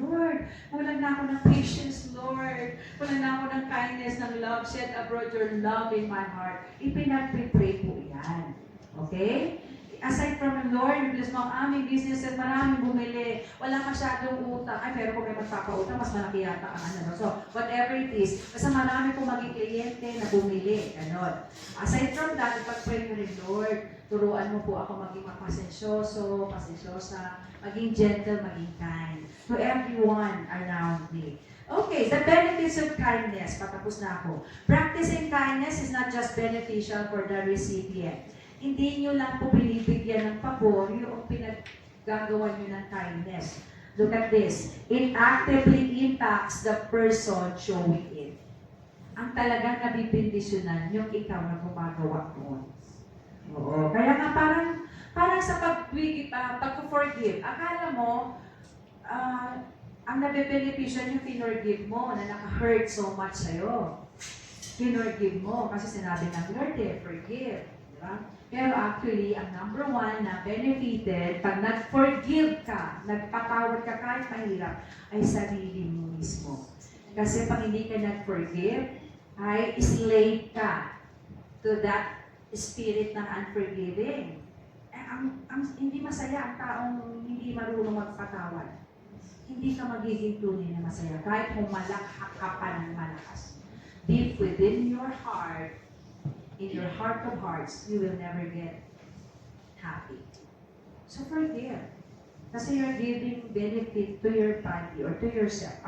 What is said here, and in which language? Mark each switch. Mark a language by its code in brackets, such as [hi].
[tl] Lord, wala na ako ng patience, Lord. Wala na ako ng kindness, ng love. [en] Shed abroad your love in my heart. [tl] Ipinag-pray po yan. Okay? [en] Aside from the Lord, [tl] bless mo ang aming business at maraming bumili. Wala masyadong utang. Ay, pero kung may magpapautang, mas malaki yata ang ano. So, whatever it is, basta marami po maging kliyente na bumili. Ganon. Aside from that, ipag-pray mo rin, Lord, turuan mo po ako maging mapasensyoso, pasensyosa, maging gentle, maging [en] kind to everyone around me. Okay, the benefits of kindness. Patapos na ako. Practicing kindness is not just beneficial for the recipient. [tl] Hindi nyo lang po binibigyan ng pabor yung pinaggagawa nyo ng kindness. [en] Look at this. It actively impacts the person showing it. [tl] Ang talagang nabibindisyonan yung ikaw na gumagawa mo. Oo. Kaya nga parang sa pag-forgive, akala mo, ang nabibenepisyon yung pinorgive mo na naka-hurt so much sa'yo. Pinorgive mo kasi sinabi ng Lord forgive. Diba? Pero actually, ang number one na benefited, pag nag-forgive ka, nagpatawad ka kahit mahirap, ay sarili mo mismo. Kasi pag hindi ka nag-forgive, ay slave ka to that spirit ng unforgiving. Hindi masaya ang taong hindi marunong magpatawad. Hindi ka magiging tunay na masaya kahit humalakha ka pa ng malakas. [en] Deep within your heart, in your heart of hearts, you will never get happy. So forgive. Kasi you're giving benefit to your body or to yourself.